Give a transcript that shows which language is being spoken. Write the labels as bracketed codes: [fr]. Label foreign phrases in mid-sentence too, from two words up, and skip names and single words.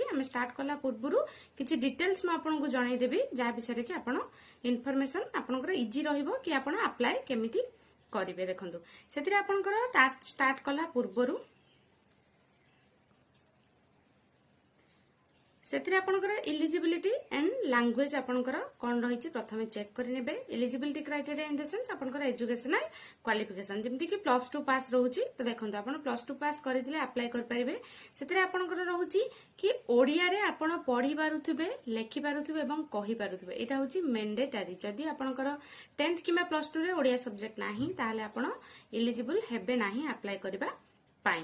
[or] ହମ ଷ୍ଟାର୍ଟ କଲା ପୂର୍ବରୁ କିଛି ଡିଟେଲ୍ସ ମ ଆପଣଙ୍କୁ ଜଣାଇ ଦେବି ଯା ବିଷୟ କି ଆପଣ ଇନଫର୍ମେସନ ଆପଣଙ୍କର ଇଜି ରହିବ କି ଆପଣ ଆପ୍ଲାଇ କେମିତି କରିବେ। ଦେଖନ୍ତୁ ସେଇଠିରେ ଆପଣଙ୍କର ଟାସ୍କ ଷ୍ଟାର୍ଟ କଲା ପୂର୍ବରୁ ସେଇଠିରେ ଆପଣଙ୍କର [en] eligibility and language [or] ଆପଣଙ୍କର କଣ ରହିଛି ପ୍ରଥମେ ଚେକ କରି ନେବେ। [en] eligibility criteria in the sense [or] ଆପଣଙ୍କର [en] educational qualification [or] ଯେମିତି କି +2 ପାସ ରହୁଛି। ତ ଦେଖନ୍ତୁ ଆପଣ +2 ପାସ କରିଥିଲେ ଆପ୍ଲାଇ କରି ପାରିବେ। ସେଇଠିରେ ଆପଣଙ୍କର ରହୁଛି କି ଓଡ଼ିଆ ରେ ଆପଣ ପଢ଼ି ପାରୁଥିବେ ଲେଖି ପାରୁଥିବେ ଏବଂ କହି ପାରୁଥିବେ। ଏଇଟା ହେଉଛି ମ୍ୟାଣ୍ଡେଟୋରୀ। ଯଦି ଆପଣଙ୍କର 10th କିମ୍ବା +2 ରେ ଓଡ଼ିଆ ସବଜେକ୍ଟ ନାହିଁ ତାହାହେଲେ ଆପଣ ଏଲିଜିବଲ ହେବେ ନାହିଁ ଆପ୍ଲାଇ କରିବା ପାଇଁ।